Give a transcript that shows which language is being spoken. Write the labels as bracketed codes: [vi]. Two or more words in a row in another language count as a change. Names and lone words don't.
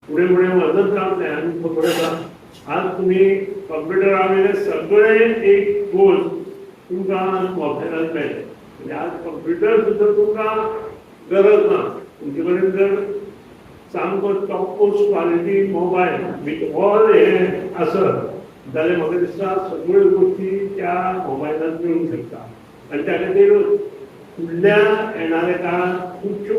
[mr] पुढे पुढे मदत राहत नाही [kok] आणि थोडंसं आज तुम्ही कॉम्प्युटर आलेले सगळे एक कोर्स तुमकां मोबायलात मेळटा म्हणजे आज कॉम्प्युटर सुद्धा तुमकां गरज ना तुमचे कडेन जर सामको [en] top most quality mobile with all [kok] हे आसत जाल्यार म्हाका दिसता सगळ्यो गोष्टी त्या मोबायलांत मेळूंक शकता आनी त्या खातीर फुडल्या येणाऱ्या काळात खुबश्यो